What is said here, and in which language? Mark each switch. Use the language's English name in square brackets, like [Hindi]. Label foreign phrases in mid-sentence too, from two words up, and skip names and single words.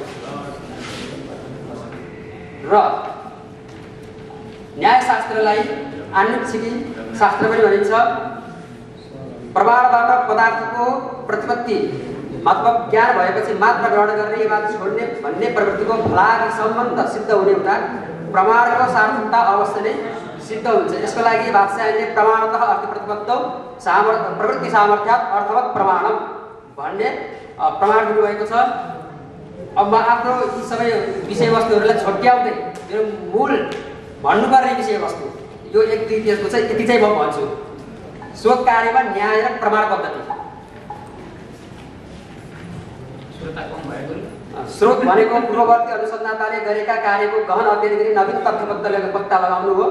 [Nepali] र न्यायशास्त्रलाई आनुषंगिक शास्त्र पनि भनिन्छ। प्रमाणबाट पदार्थको प्रतिपत्ति मतलब ज्ञान भएपछि मात्र ग्रहण गर्ने वा छोड्ने भन्ने प्रवृत्तिको फलादि सम्बन्ध सिद्ध हुने हुँदा प्रमाणको सार्थकता अवश्य नै सिद्ध हुन्छ। यसको लागि भाष्यले [Sanskrit] प्रमाणतः अर्थप्रतिपत्तौ प्रवृत्ति सामर्थ्यात् अर्थवत् प्रमाणम [Nepali] भन्ने प्रमाण दिनुभएको छ। अब म आफ्नो यी सबै विषयवस्तुहरूलाई छुट्याउँदै मेरो मूल भन्नुपर्ने विषयवस्तु यो 1-2 पेजको चाहिँ यति चाहिँ म भन्छु। शोध कार्यमा न्याय र प्रमाण पद्धति। स्रोत भनेको पूर्ववर्ती अनुसन्धानले गरेका कार्यको गहन अध्ययन गरी नवीन तथ्य पत्ता लगाउनु हो।